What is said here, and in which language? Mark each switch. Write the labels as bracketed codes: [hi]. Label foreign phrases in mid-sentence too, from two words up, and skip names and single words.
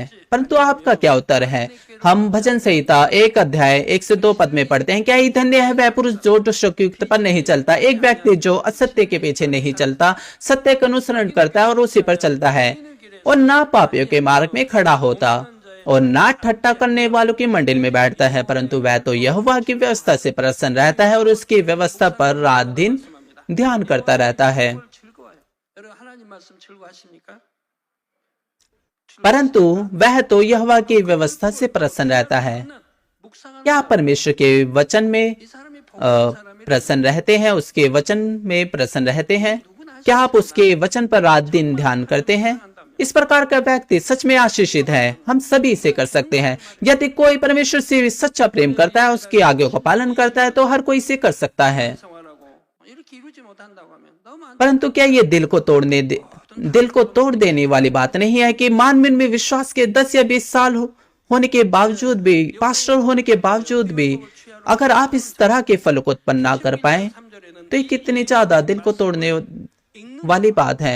[hi] परंतु आपका क्या उत्तर है? हम भजन संहिता 1 अध्याय 1 से 2 पद में पढ़ते हैं, क्या ही धन्य है वह पुरुष जो दुष्ट युक्त पर नहीं चलता, एक व्यक्ति जो असत्य के पीछे नहीं चलता, सत्य का अनुसरण करता है और उसी पर चलता है, और ना पापियों के मार्ग में खड़ा होता और ना ठट्टा करने वालों की मंडिल में बैठता है, परंतु वह तो यहोवा की व्यवस्था से प्रसन्न रहता है और उसकी व्यवस्था पर रात दिन ध्यान करता रहता है। [ko] 즐거워요. 여러분 하나님 말씀 즐거워하십니까? [hi] परंतु वह तो यहोवा की व्यवस्था से प्रसन्न रहता है। [ko] 묵상하는 [hi] क्या आप परमेश्वर के वचन में [ko] 이 사람이 복 있는 사람이 [hi] प्रसन्न रहते हैं? उसके वचन में प्रसन्न रहते हैं? क्या आप उसके वचन पर रात दिन ध्यान करते हैं? इस प्रकार का व्यक्ति सच में आशीषित है। हम सभी इसे कर सकते हैं। यदि कोई परमेश्वर से सच्चा प्रेम करता है, उसकी आज्ञाओं का पालन करता है, तो हर कोई इसे कर सकता है। [ko] 생활하고 이렇게 이루지 못한다고 하면 너무 안 [hi] परंतु क्या ये दिल को तोड़ देने वाली बात नहीं है कि मानवीय में विश्वास के 10 या 20 साल होने के बावजूद भी, पास्टर होने के बावजूद भी, अगर आप इस तरह के फल को उत्पन्न ना कर पाए, तो ये कितनी ज्यादा दिल को तोड़ने वाली बात है।